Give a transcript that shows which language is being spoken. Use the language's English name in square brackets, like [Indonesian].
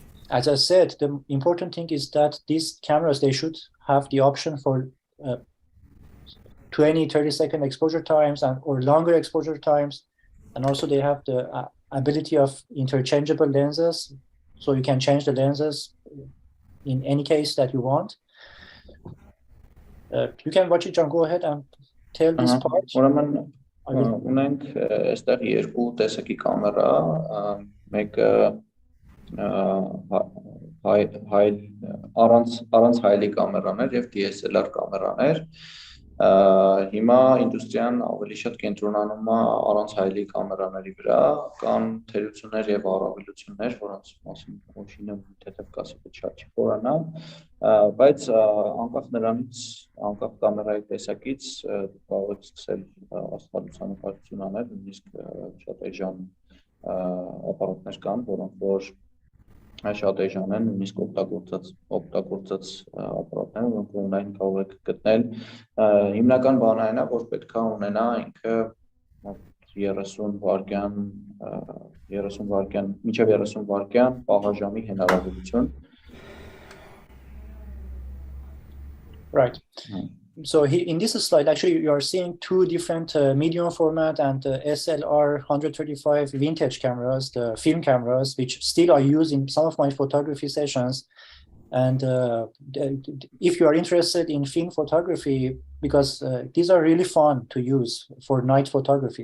[English] as I said, the important thing is that these cameras, they should have the option for 20, 30-second exposure times or longer exposure times. And also they have the ability of interchangeable lenses. So you can change the lenses in any case that you want. You can watch it, John. Go ahead and tell this part. [Armenian] Ունենք այստեղ երկու տեսակի կամերա, մեկը առանց հայելի կամերաներ եւ DSLR կամերաներ։ Հիմա ինդուստրիան ավելի շատ կենտրոնանում է առանց հայելի կամերաների վրա, կան թերություններ եւ առավելություններ, որոնց մասին Օշինը թեթև կասի, թե շատ չի խորանա, բայց անկախ նրանից, անկախ կամերայի տեսակից կարող եք սկսել աստղալուսանկարչություն անել, նույնիսկ շատ էժան ապարատներ կան, որոնք որ շատ էժան են, նույնիսկ օգտագործած ապարատներ, որոնք օնլայն կարող եք գտնել։ Հիմնական բանը այն է, որ պետք է ունենա ինքը 30 վայրկյան, մինչև 30 վայրկյան պահաժամի հնարավորություն։ [English] Right. So in this slide, actually, you are seeing two different medium format and SLR 135 vintage cameras, the film cameras, which still are used in some of my photography sessions. And if you are interested in film photography, because these are really fun to use for night photography.